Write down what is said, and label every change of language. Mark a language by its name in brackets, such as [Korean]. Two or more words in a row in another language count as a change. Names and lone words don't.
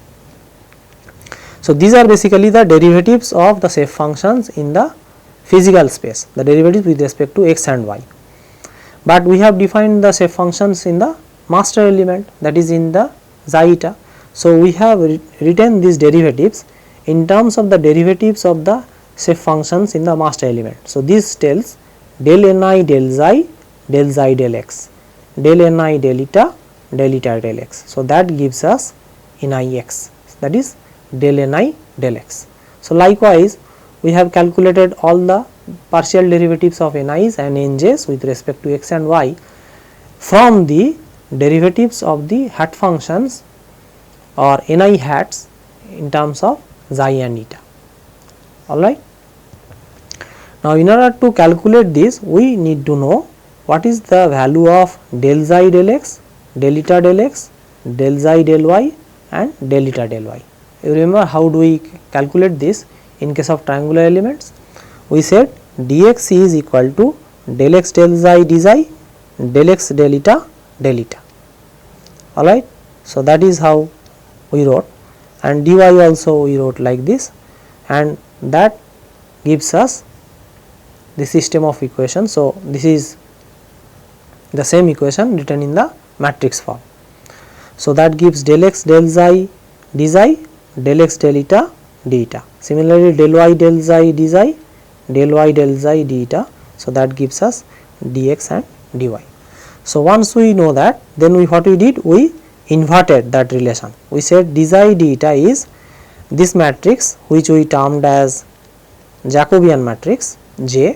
[English] So, these are basically the derivatives of the shape functions in the physical space, the derivatives with respect to x and y. But we have defined the shape functions in the master element, that is in the xi eta. So, we have written these derivatives in terms of the derivatives of the shape functions in the master element. So, this tells del ni del xi del x, del ni del eta del x. So, that gives us ni x, that is del ni del x. So, likewise we have calculated all the partial derivatives of ni's and nj's with respect to x and y from the derivatives of the hat functions or ni hats in terms of xi and eta, alright. Now, in order to calculate this, we need to know what is the value of del xi del x, del eta del x, del xi del y and del eta del y. You remember how do we calculate this in case of triangular elements? We said dx is equal to del x del xi d xi, del x del eta, alright. So, that is how we wrote, and dy also we wrote like this, and that gives us the system of equations. So, this is the same equation written in the matrix form. So, that gives del x del xi d xi, del x del eta d eta. Similarly, del y del xi d xi, del y del xi d eta. So, that gives us dx and dy. So, once we know that, then what we did, we inverted that relation. We said d xi d eta is this matrix which we termed as Jacobian matrix J.